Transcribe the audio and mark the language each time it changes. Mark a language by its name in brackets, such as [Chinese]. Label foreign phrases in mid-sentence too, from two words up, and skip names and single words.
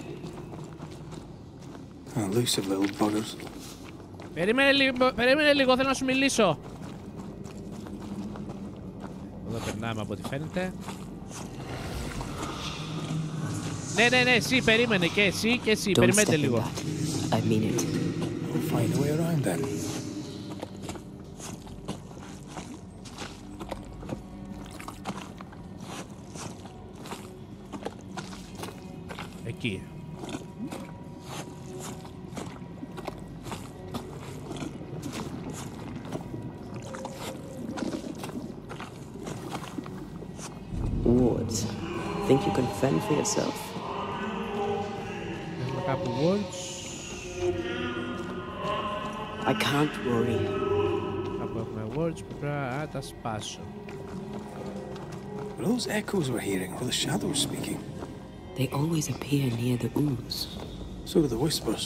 [English] Elusive little buggers. [Greek] Περίμενε λίγο, θέλω να σου μιλήσω. Εδώ περνάμε από ό,τι φαίνεται. Ναι, εσύ, περίμενε και εσύ και εσύ. Περιμένετε λίγο. [English] I mean it. We'll find a way around then. [Greek] Εκεί. Wards. [English] Think you can fend for yourself? [Greek] Έχουμε κάπου wards. [English] I can't worry. [Greek] Κάπου έχουμε wards που πρέπει να τα σπάσω. [English] Were those echoes we're hearing, or the shadows speaking? They always appear near the ooze. So do the whispers.